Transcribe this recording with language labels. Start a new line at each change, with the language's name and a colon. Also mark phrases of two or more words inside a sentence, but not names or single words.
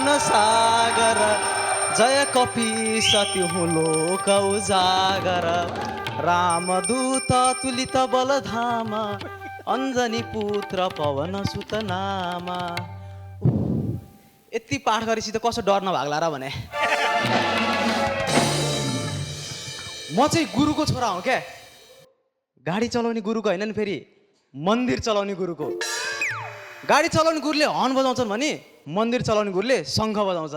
Awadhi: सागर जय कपीस तिहु लोक उजागर रामदूत तुलित बलधाम अञ्जनी पुत्र पवन सुत नामा।
Nepali: यति पाठ गरेपछि त कसो डर नभाग्ला र भने। म चाहिँ गुरुको छोरा हो क्या। गाडी चलाउने गुरुको होइन नि, फेरि मन्दिर चलाउने गुरुको। गाडी चलाउने गुरुले हर्न बजाउँछन् भने मन्दिर चलाउने गुरुले शङ्ख बजाउँछन्।